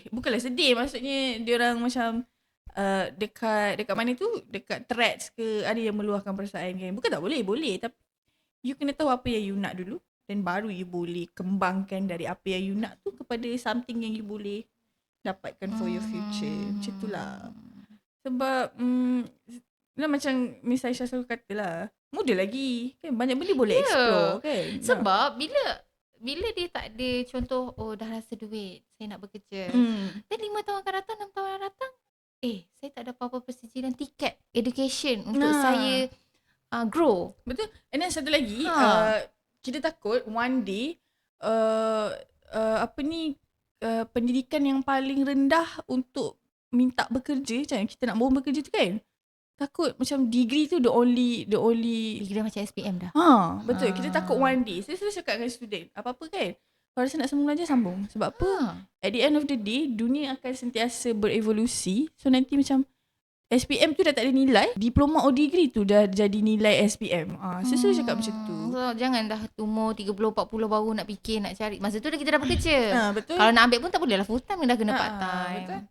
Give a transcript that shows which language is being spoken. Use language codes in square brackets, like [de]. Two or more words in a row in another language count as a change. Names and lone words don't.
[ms] Bukanlah sedih, maksudnya diorang macam dekat mana tu, dekat threads ke, ada yang meluahkan perasaan kan. Bukan tak boleh, tapi you kena tahu apa yang you nak dulu, dan baru you boleh kembangkan dari apa yang you nak tu kepada something yang you boleh dapatkan [en] for your future. [ms] Macam itulah. Sebab macam Miss Aisyah selalu kata lah, muda lagi kan, banyak benda boleh explore kan. Sebab bila dia tak ada contoh, dah rasa duit, saya nak bekerja, dan 5 tahun akan datang, 6 tahun akan datang, saya tak ada apa-apa persijilan tiket education untuk saya grow. Betul. [en] And then [ms] satu lagi, kita takut [en] one day [ms] pendidikan yang paling rendah untuk minta bekerja, macam kita nak bawa bekerja tu kan, takut macam degree tu [en] the only [ms] degree macam SPM dah. Betul. Kita takut [en] one day. [ms] Saya selalu cakap dengan student, apa-apa kan, kalau rasa nak sambung belajar, sambung. Sebab apa? [en] At the end of the day, [ms] dunia akan sentiasa berevolusi. So nanti macam SPM tu dah tak ada nilai, [en] diploma or degree [ms] tu dah jadi nilai SPM. Saya selalu cakap macam tu. So jangan dah umur 30-40 baru nak fikir, nak cari. Masa tu dah kita dah bekerja. Betul. Kalau nak ambil pun tak boleh lah [en] full time, [ms] dah kena [en] part time.